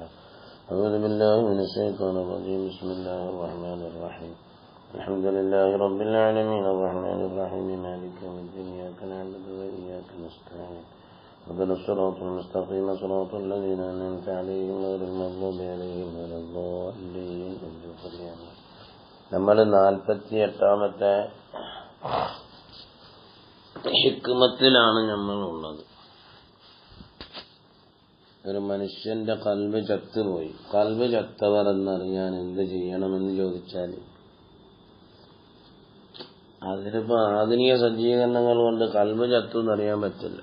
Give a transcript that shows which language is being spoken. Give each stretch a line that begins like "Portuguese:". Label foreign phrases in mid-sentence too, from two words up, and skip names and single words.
Arabic: أعوذ بالله من الشيطان الرجيم. بسم الله الرحمن الرحيم. الحمد لله رب العالمين الرحمن الرحيم مالك يوم الدين إياك نعبد وإياك نستعين اهدنا الصراط المستقيم صراط الذين أنعمت عليهم غير المغضوب عليهم ولا الضالين.
Malayalam: നമ്മൾ 48ാമത്തെ ഹിക്മത്തിലാണ് നമ്മളുള്ളത്. ഒരു മനുഷ്യന്റെ ഖൽബ് ചത്തുപോയി. ഖൽബ് ചത്തവർ എന്നറിയാൻ എന്ത് ചെയ്യണമെന്ന് ചോദിച്ചാൽ അതിനിപ്പോ ആധുനിക സജ്ജീകരണങ്ങൾ കൊണ്ട് ഖൽബ് ചത്തു എന്നറിയാൻ പറ്റില്ല.